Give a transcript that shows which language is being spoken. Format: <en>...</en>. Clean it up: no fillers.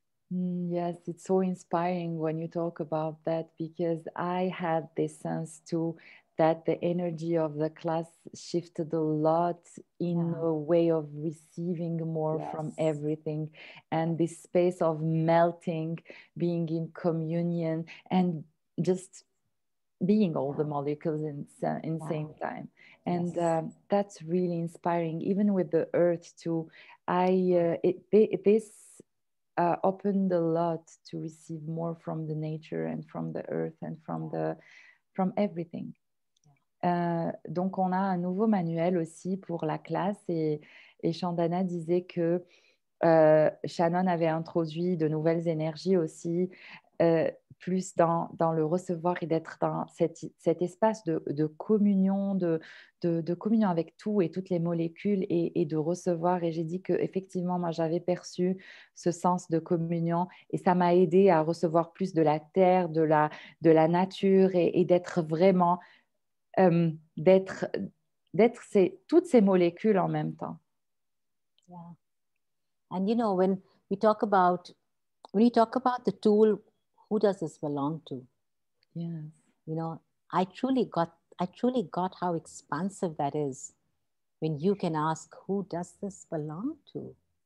<en>Yes, it's so inspiring when you talk about that, because I had this sense too that the energy of the class shifted a lot in a way of receiving more from everything, and this space of melting, being in communion, and just being all the molecules in same time. And that's really inspiring, even with the earth too. This opened a lot to receive more from the nature and from the earth and from everything.</en> <fr>Donc on a un nouveau manuel aussi pour la classe, et Chandana disait que Shannon avait introduit de nouvelles énergies aussi, plus dans le recevoir et d'être dans cet espace de communion, de communion avec tout et toutes les molécules, et de recevoir. Et j'ai dit qu'effectivement, moi, j'avais perçu ce sens de communion, et ça m'a aidé à recevoir plus de la terre, de la nature, et d'être vraiment, d'être toutes ces molécules en même temps.</fr> <en>Yeah. And when you talk about the tool, who does this belong to? Yes. I truly got how expansive that is when you can ask, who does this belong to?</en>